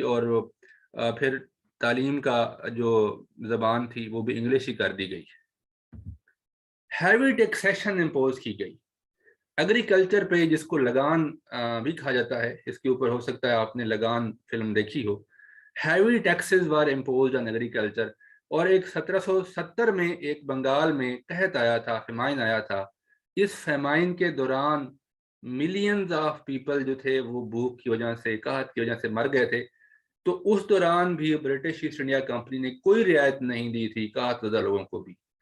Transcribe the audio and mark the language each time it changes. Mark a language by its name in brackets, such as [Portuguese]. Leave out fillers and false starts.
[Urdu] اور پھر تعلیم کا جو زبان تھی وہ بھی انگلش ہی کر دی گئی. ہیوی ٹیکسیشن امپوز کی گئی ایگریکلچر پہ، جس کو لگان بھی کہا جاتا ہے. اس کے اوپر ہو سکتا ہے آپ نے لگان فلم دیکھی ہو. [English] Heavy taxes were imposed on agriculture. [Urdu] اور ایک 1770 میں ایک بنگال میں قحط آیا تھا، فیمائن آیا تھا. اس فیمائن کے دوران ملینز آف پیپل جو تھے وہ بھوک کی وجہ سے، قحط کی وجہ سے مر گئے تھے. تو اس دوران بھی برٹش ایسٹ انڈیا کمپنی نے کوئی رعایت نہیں دی تھی قحط زدہ لوگوں کو بھی.